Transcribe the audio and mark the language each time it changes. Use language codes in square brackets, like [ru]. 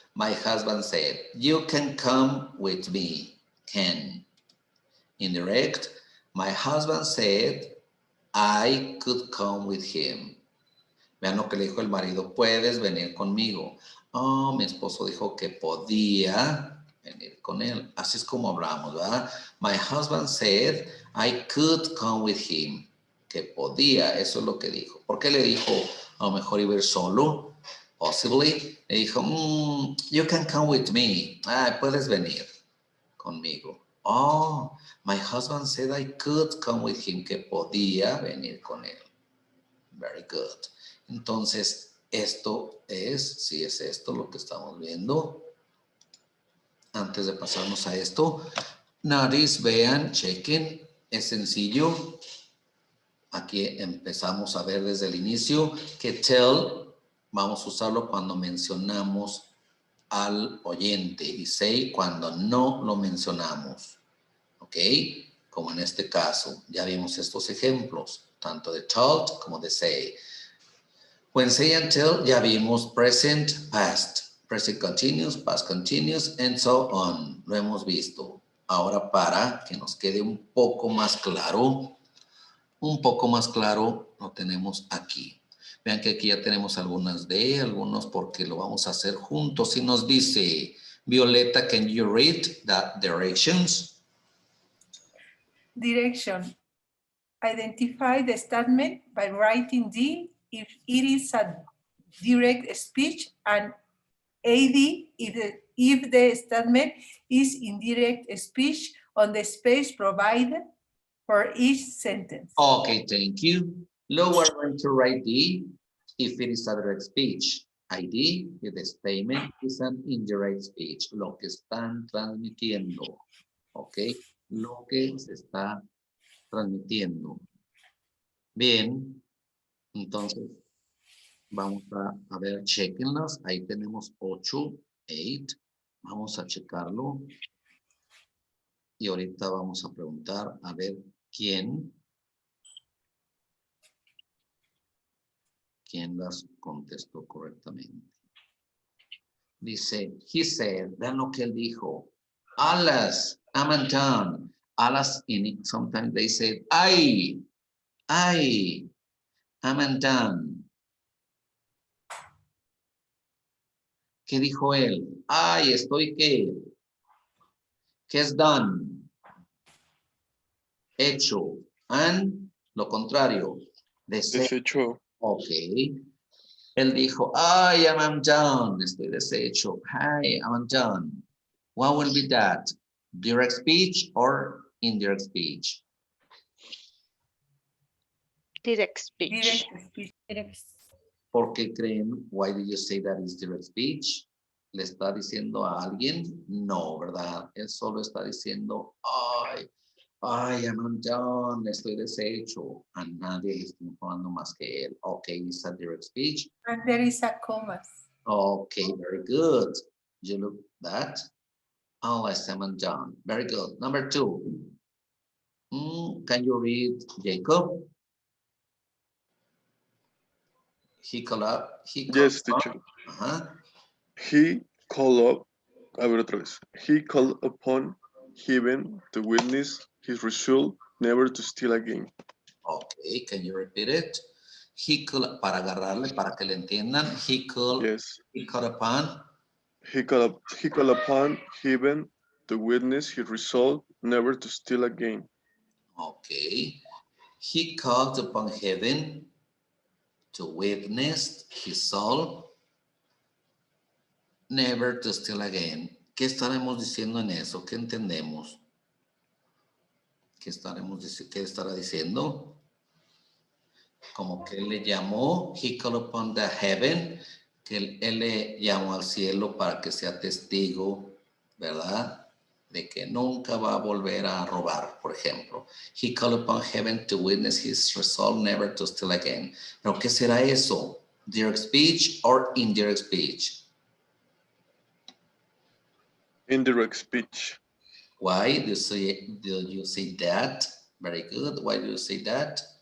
[en] My husband said, you can come with me. Can. Indirect. My husband said, I could come with him. [es] Vean lo que le dijo el marido. Puedes venir conmigo. Oh, mi esposo dijo que podía venir con él. Así es como hablamos, ¿verdad? [en] My husband said, I could come with him. [es] Que podía, eso es lo que dijo. ¿Por qué le dijo, a lo mejor iba a ir solo? [en] Possibly. Le dijo, you can come with me. [es] Ah, puedes venir conmigo. [en] Oh, my husband said I could come with him. [es] Que podía venir con él. [en] Very good. [es] Entonces, esto es, si es esto lo que estamos viendo. Antes de pasarnos a esto, notice, vean, chequen, es sencillo. Aquí empezamos a ver desde el inicio que tell, vamos a usarlo cuando mencionamos al oyente y say cuando no lo mencionamos. ¿Ok? Como en este caso, ya vimos estos ejemplos, tanto de told como de say. [en] When say and tell, [es] ya vimos [en] present, past, present continuous, past continuous, and so on. [es] Lo hemos visto. Ahora para que nos quede un poco más claro, lo tenemos aquí. Vean que aquí ya tenemos algunas algunos porque lo vamos a hacer juntos. Y nos dice, Violeta, [en] can you read the directions? Direction. Identify the statement by writing D if it is a direct speech and AD if the statement is indirect speech on the space provided for each sentence. Okay, thank you. Luego we're going to write D if it is a direct speech. ID if the statement is an indirect speech. [es] Lo que están transmitiendo. Ok, lo que se está transmitiendo. Bien, entonces vamos a ver, chequenlas. Ahí tenemos 8. Vamos a checarlo. Y ahorita vamos a preguntar a ver quién las contestó correctamente. Dice, [en] he said, [es] vean lo que él dijo. [en] Alas, I'm done. Alas, sometimes they say, I'm done. [es] ¿Qué dijo él? Ay, estoy ¿qué? ¿Qué es done? Hecho. And, lo contrario. Deshecho. [en] Ok. [es] Él dijo, [en] I am done. [es] Estoy deshecho. [en] Hi, I'm done. What will be that? Direct speech or indirect speech? Direct speech. Direct speech. [es] ¿Por qué creen? [en] Why did you say that is direct speech? [es] ¿Le está diciendo a alguien? No, ¿verdad? Él solo está diciendo, ay, [en] Ay, I'm done, [es] estoy deshecho. A nadie está informando más que él. [en] Okay, is that direct speech? And there is a commas. Okay, very good. You look that? Oh, I am done. Very good. Number 2. Can you read Jacob? He called up. Yes, teacher. He called up, [es] a ver otra vez. [en] He called upon heaven to witness his resolve never to steal again. Okay, can you repeat it? He called, [es] para agarrarle, para que le entiendan. [en] He called, Yes. he called upon. He called upon heaven to witness his resolve never to steal again. Okay. He called upon heaven to witness his soul never to steal again. [es] ¿Qué estaremos diciendo en eso? ¿Qué entendemos? ¿Qué estará diciendo? Como que él le llamó, [en] he called upon the heaven, [es] que él le llamó al cielo para que sea testigo, ¿verdad? De que nunca va a volver a robar, por ejemplo. [en] He called upon heaven to witness his resolve never to steal again. [es] ¿Pero qué será eso? [en] Direct speech or indirect speech? Indirect speech. Why do you say that? Very good. Why do you say that?